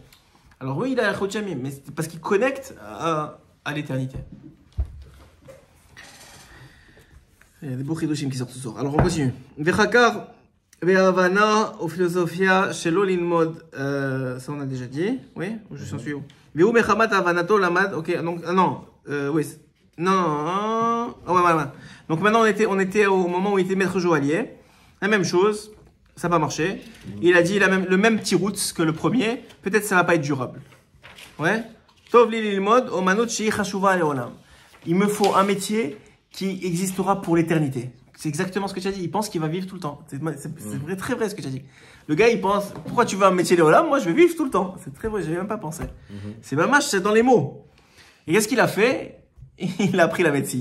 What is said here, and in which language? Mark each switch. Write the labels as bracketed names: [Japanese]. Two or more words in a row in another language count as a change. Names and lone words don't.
[French] Alors oui, il a [Hebrew] אריכות ימים, [French] mais c'est parce qu'il connecte à l'éternité. Il y a des beaux chidushim qui sortent ce soir. Alors on continue. [Hebrew] וחקר והבנה או פילוסופיה שלא ללמוד. [French] Ça on a déjà dit. Oui, je suis où? [Hebrew] והוא מחמת הבנתו למד. [French] Ok, donc non, oui, non. Oh, ouais. Donc maintenant on était au moment où il était maître joaillier. La même chose, ça n'a pas marché. Il a dit le même petit route que le premier. Peut-être ça va pas être durable. Ouais. [Hebrew] טוב לי ללמוד אומנות שהיא חשובה לעולם. [French] Il me faut un métier qui existera pour l'éternité. C'est exactement ce que tu as dit. Il pense qu'il va vivre tout le temps. C'est vrai, très vrai ce que tu as dit. Le gars, il pense, pourquoi tu veux un métier Léolam? Moi, je vais vivre tout le temps. C'est très vrai, je n'avais même pas pensé. C'est mamache, c'est dans les mots. Et qu'est-ce qu'il a fait? Il a appris la médecine.